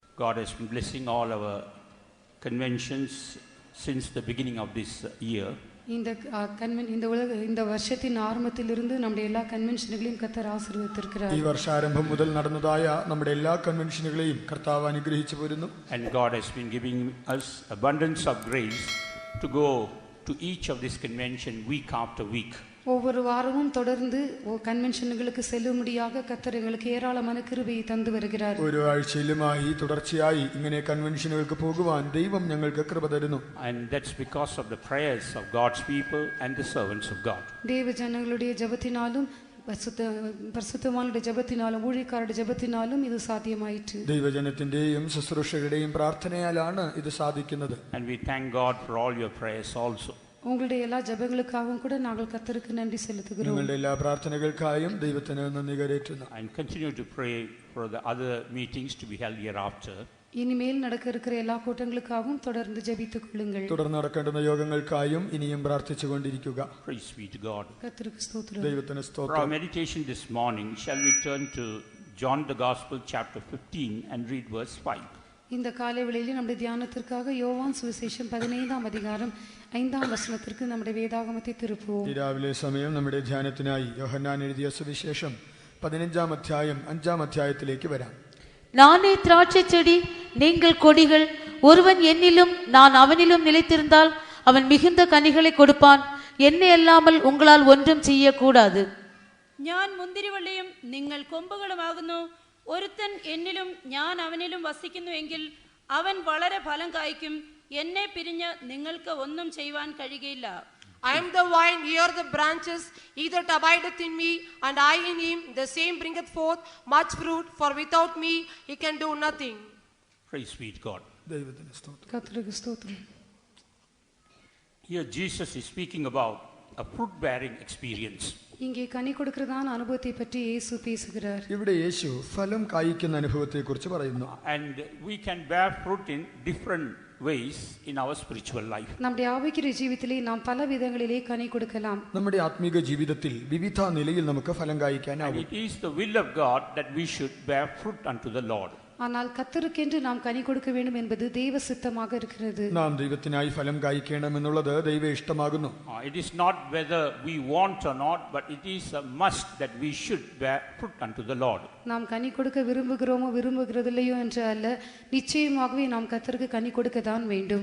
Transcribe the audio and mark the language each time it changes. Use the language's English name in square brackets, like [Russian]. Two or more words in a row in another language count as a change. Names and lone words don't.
[English] God has been blessing all our conventions since the beginning of this year. [Tamil] இந்த வருஷத்தின் ஆரம்பத்திலிருந்து நம்முடைய எல்லா கன்வென்ஷன்களையும் கர்த்தர் ஆசீர்வதித்திருக்கிறார். [Malayalam] ഈ വർഷാരംഭം മുതൽ നടന്നതായ നമ്മുടെ എല്ലാ കൺവെൻഷനുകളെയും കർത്താവ് അനുഗ്രഹിച്ചു വരുന്നു. [English] And God has been giving us abundance of grace to go to each of this convention week after week. [Tamil] ஒவ்வொரு வாரமும் தொடர்ந்து கன்வென்ஷன்களுக்கு செல்லும்படியாக கர்த்தர் எங்களுக்கு ஏராளமான கிருபையை தந்து வருகிறார். [Malayalam] ഒരു ആഴ്ചയിലുമായി തുടർച്ചയായി ഇങ്ങനെ കൺവെൻഷനുകൾക്ക് പോകുവാൻ ദൈവം ഞങ്ങൾക്ക് കൃപ തരുന്നു. [English] And that's because of the prayers of God's people and the servants of God. [Tamil] தேவஜனங்களுடைய ஜெபத்தினாலும் பரிசுத்தவான்களுடைய ஜெபத்தினாலும் ஊழியக்காரരുടെ ஜெபத்தினாலும் இது சாத்தியமாயிற்று. [Malayalam] ദൈവജനത്തിന്റെയും ശുശ്രൂഷകരുടെയും പ്രാർത്ഥനയാലാണ് ഇത് സാധിക്കുന്നത്. [English] And we thank God for all your prayers also. [Tamil] உங்களுடைய எல்லா ஜெபங்களுக்காகவும் கூட நாங்கள் கர்த்தருக்கு நன்றி செலுத்துகிறோம். [Malayalam] നിങ്ങളുടെ എല്ലാ പ്രാർത്ഥനകൾക്കായും ദൈവത്തിന് നന്ദി കരേറ്റുന്നു. [English] And continue to pray for the other meetings to be held hereafter. [Tamil] இனிமேல் நடக்க இருக்கிற எல்லா கூட்டங்களுக்காகவும் தொடர்ந்து ஜெபித்துக் கொள்ளுங்கள். [Malayalam] തുടർന്ന് നടക്കേണ്ടുന്ന യോഗങ്ങൾക്കായും ഇനിയും പ്രാർത്ഥിച്ചുകൊണ്ടിരിക്കുക. [English] Praise be to God. [Tamil] கர்த்தருக்கு ஸ்தோத்திரம். [Malayalam] ദൈവത്തിന് [English] For [Malayalam] സ്തോത്രം. [English] our meditation this morning, shall we turn to John the Gospel chapter 15 and read verse 5. [Tamil] இந்த காலை வேளையில் நம்முடைய தியானத்திற்காக யோவான் சுவிசேஷம் 15ஆம் அதிகாரம் 5ஆம் வசனத்திற்கு நம்முடைய வேதாகமத்தை திருப்புவோம். [Malayalam] ഈ രാവിലെ സമയം നമ്മുടെ ധ്യാനത്തിനായി യോഹന്നാൻ എഴുതിയ സുവിശേഷം 15ആം അധ്യായം 5ആം അധ്യായത്തിലേക്ക് വരാം. [Tamil] நானே திராட்சை செடி, நீங்கள் கொடிகள். ஒருவன் என்னிலும் நான் அவனிலும் நிலைத்திருந்தால் அவன் மிகுந்த கனிகளை கொடுப்பான். என்னை அல்லாமல் உங்களால் ஒன்றும் செய்யக்கூடாது. [Malayalam] ഞാൻ മുന്തിരിവള്ളിയും നിങ്ങൾ കൊമ്പുകളുമാകുന്നു. ഒരുത്തൻ എന്നിലും ഞാൻ അവനിലും വസിക്കുന്നുവെങ്കിൽ അവൻ വളരെ ഫലം കായ്ക്കും. എന്നെ പിരിഞ്ഞ് നിങ്ങൾക്ക് ഒന്നും ചെയ്യുവാൻ കഴിയുകയില്ല. [English] I am the vine, ye are the branches. He that abideth in me, and I in him, the same bringeth forth much fruit. For without me, he can do nothing. Praise be to God. [Malayalam] ദൈവത്തിന് സ്തോത്രം. [Tamil] கர்த்தருக்கு ஸ்தோத்திரம். [English] Here Jesus is speaking about a fruit-bearing experience. [Tamil] இங்கே கனி கொடுக்கிறதான அனுபவத்தை பற்றி இயேசு பேசுகிறார். [Malayalam] ഇവിടെ യേശു ഫലം കായ്ക്കുന്ന അനുഭവത്തെക്കുറിച്ച് പറയുന്നു. [English] And we can bear fruit in different ways in our spiritual life. [Tamil] நம்முடைய ஆவிக்குரிய ஜீவிதத்திலே நாம் பல விதங்களிலே கனி கொடுக்கலாம். [Malayalam] നമ്മുടെ ആത്മീക ജീവിതത്തിൽ വിവിധ നിലയിൽ നമുക്ക് ഫലം കായ്ക്കാനാവും. [English] It is the will of God that we should bear fruit unto the Lord. [Tamil] ஆனால் கர்த்தருக்கென்று நாம் கனி கொடுக்க வேண்டும் என்பது தெய்வ சித்தமாக இருக்கிறது. [Malayalam] നാം ദൈവത്തിനായി ഫലം കായ്ക്കണമെന്നുള്ളത് ദൈവ ഇഷ്ടമാകുന്നു. [English] It is not whether we want or not, but it is a must that we should bear fruit unto the Lord. [Tamil] நாம் கனி கொடுக்க விரும்புகிறோமோ விரும்புகிறதில்லையோ என்று அல்ல, நிச்சயமாகவே நாம் கர்த்தருக்கு கனி கொடுக்க தான் வேண்டும்.